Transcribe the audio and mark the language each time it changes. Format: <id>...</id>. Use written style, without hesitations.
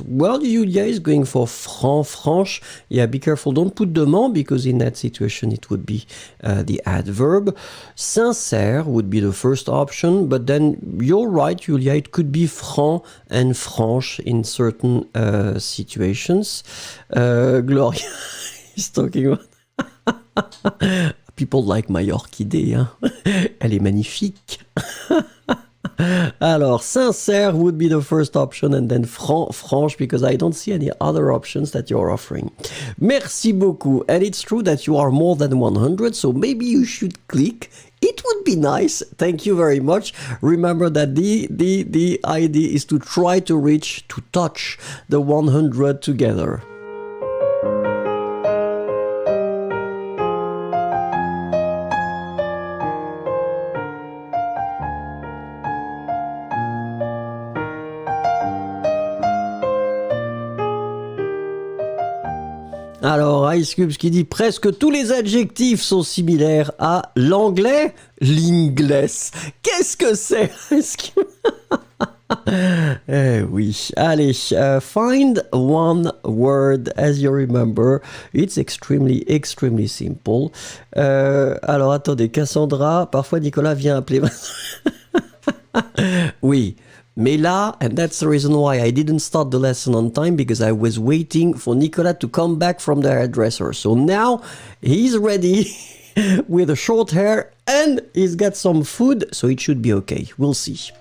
<en>Well, Julia is going for franche. Yeah, be careful, don't put demand, because in that situation, it would be the adverb. Sincère would be the first option, but then you're right, Julia, it could be franc and franche in certain situations. Gloria is talking about... People like my</en> <fr>orchidée, hein. Elle est magnifique.</fr> <en>Alors, sincère would be the first option, and then franche, because I don't see any other options that you're offering.</en> <fr>Merci beaucoup.</fr> <en>And it's true that you are more than 100, so maybe you should click. It would be nice. Thank you very much. Remember that the idea is to try to touch the 100 together.</en> <fr>Alors, Ice Cubes qui dit presque tous les adjectifs sont similaires à l'anglais, l'inglés. Qu'est-ce que c'est? Eh oui, allez,</fr> <en>find one word as you remember. It's extremely simple.</en> <fr>Alors, attendez, Cassandra, parfois Nicolas vient appeler... Oui. Mais là,</fr> <en>and that's the reason why I didn't start the lesson on time, because I was waiting for Nicolas to come back from the hairdresser. So now he's ready with a short hair and he's got some food, so it should be okay. We'll see.</en>